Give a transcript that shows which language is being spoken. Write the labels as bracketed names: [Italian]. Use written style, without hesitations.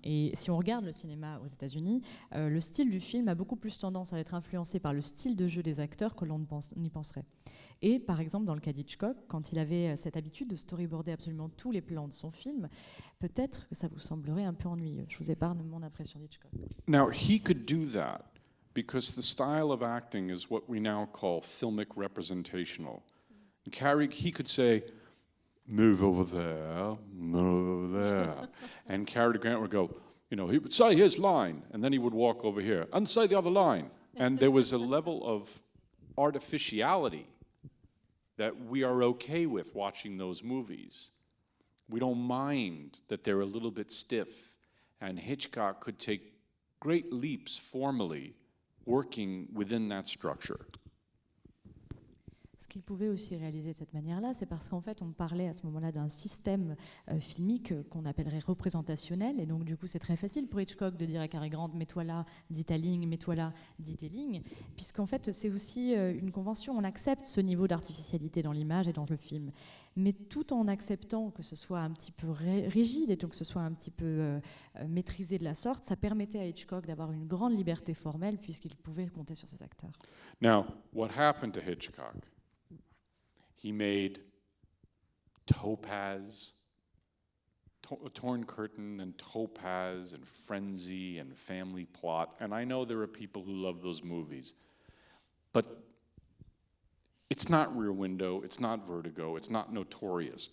[French] Et si on regarde le cinéma aux États-Unis, le style du film a beaucoup plus tendance à être influencé par le style de jeu des acteurs que l'on n'y penserait. Et par exemple, dans le cas d'Hitchcock, quand il avait cette habitude de storyboarder absolument tous les plans de son film, peut-être que ça vous semblerait un peu ennuyeux. Je vous épargne mon impression d'Hitchcock. [English] Now, he could do that because the style of acting is what we now call filmic representational. And he could say, move over there, move over there. And Cary Grant would go, you know, he would say his line, and then he would walk over here and say the other line. And there was a level of artificiality that we are okay with watching those movies. We don't mind that they're a little bit stiff. And Hitchcock could take great leaps formally working within that structure. [French] ce qu'il pouvait aussi réaliser de cette manière-là, c'est parce qu'en fait, on parlait à ce moment-là d'un système filmique qu'on appellerait représentationnel. Et donc, du coup, c'est très facile pour Hitchcock de dire à Cary Grant, mets-toi là, dis ta ligne, mets-toi là, dis tes lignes. Puisqu'en fait, c'est aussi une convention. On accepte ce niveau d'artificialité dans l'image et dans le film. Mais tout en acceptant que ce soit un petit peu rigide et que ce soit un petit peu maîtrisé de la sorte, ça permettait à Hitchcock d'avoir une grande liberté formelle puisqu'il pouvait compter sur ses acteurs. [English] Now, what happened to Hitchcock? He made Topaz, Torn Curtain and Topaz and Frenzy and Family Plot, and I know there are people who love those movies, but it's not Rear Window, it's not Vertigo, it's not Notorious.